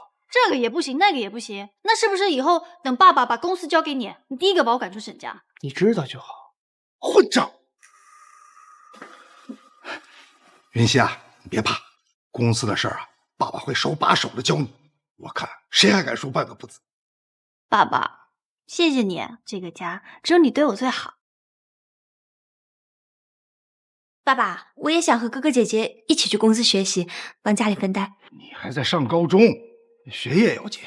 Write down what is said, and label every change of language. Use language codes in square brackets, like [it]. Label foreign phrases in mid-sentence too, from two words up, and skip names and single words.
[zh] 這個也不行，那個也不行，那是不是以後等爸爸把公司交給你，你第一個把我趕出沈家？你知道就好。混賬！雲溪啊，你別怕，公司的事兒啊，爸爸會手把手的教你。我看誰還敢說半個不字。爸爸，謝謝你，這個家只有你對我最好。爸爸，我也想和哥哥姐姐一起去公司學習，幫家裡分擔。你還在上高中，學業要緊。